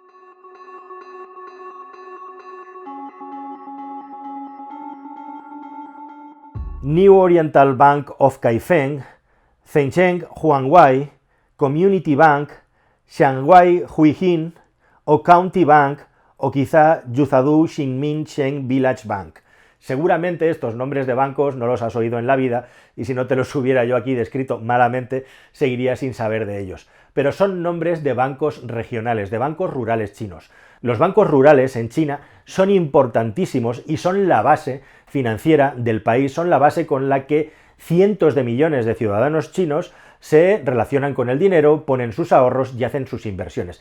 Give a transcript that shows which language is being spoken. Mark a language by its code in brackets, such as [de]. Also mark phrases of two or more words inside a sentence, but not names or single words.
[es] New Oriental Bank of Kaifeng, Zhengzheng Huanghai, Community Bank, Shanghai Huijin, o County Bank, o quizá Yuzhou Xinmin Sheng Village Bank. Seguramente estos nombres de bancos no los has oído en la vida, y si no te los hubiera yo aquí descrito malamente, seguirías sin saber de ellos. Pero son nombres de bancos regionales, de bancos rurales chinos. Los bancos rurales en China son importantísimos y son la base financiera del país, son la base con la que cientos de millones de ciudadanos chinos se relacionan con el dinero, ponen sus ahorros y hacen sus inversiones.